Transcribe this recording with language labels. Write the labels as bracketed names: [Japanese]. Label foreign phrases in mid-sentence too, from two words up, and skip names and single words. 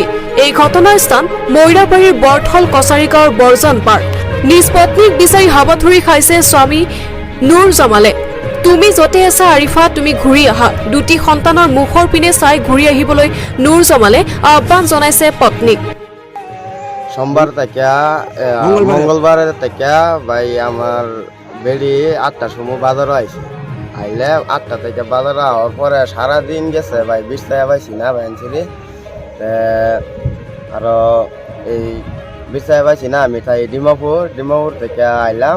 [Assamese] এই ঘটনাৰ স্থান মইৰাবাৰীৰ বৰথল কছাৰীগাঁৱৰ বৰজান পাৰ। নিজ পত্নীক বিচাৰি হাবাথুৰি খাইছে স্বামী নুৰ জামালে। তুমি য'তে আছা আৰিফা, তুমি ঘূৰি আহা। দুটি সন্তানৰ মুখৰ পিনে চাই ঘূৰি আহিবলৈ নুৰ জামালে আহ্বান জনাইছে পত্নীক। [Bangla] সোমবার থেকে মঙ্গলবার থেকে ভাই আমার বেড়ি 8টার সময় বাজারও আইছে। আইলে 8টা থেকে বাজার হওয়ার পরে সারাদিন গেছে ভাই, 20 টাকা পাইছি না ভাই আনছিলি। আরো এই 20 টাকা পাইছি না, আমি তাই ডিমাপুর থেকে আইলাম।